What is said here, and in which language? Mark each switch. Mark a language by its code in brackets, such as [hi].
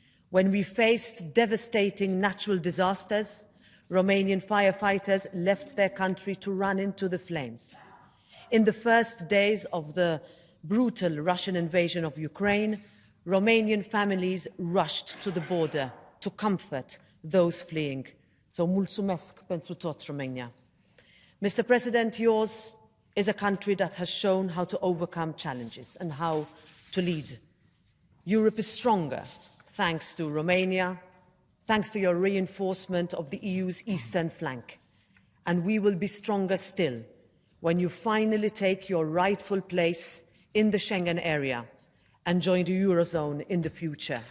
[en] When we faced devastating natural disasters, Romanian firefighters left their country to run into the flames. In the first days of the brutal Russian invasion of Ukraine, Romanian families rushed to the border to comfort those fleeing. [ro] So mulțumesc pentru tot, Romania. [en] Mr. President, yours is a country that has shown how to overcome challenges and how to lead. Europe is stronger thanks to Romania, thanks to your reinforcement of the EU's eastern flank. And we will be stronger still when you finally take your rightful place in the Schengen area and join the Eurozone in the future.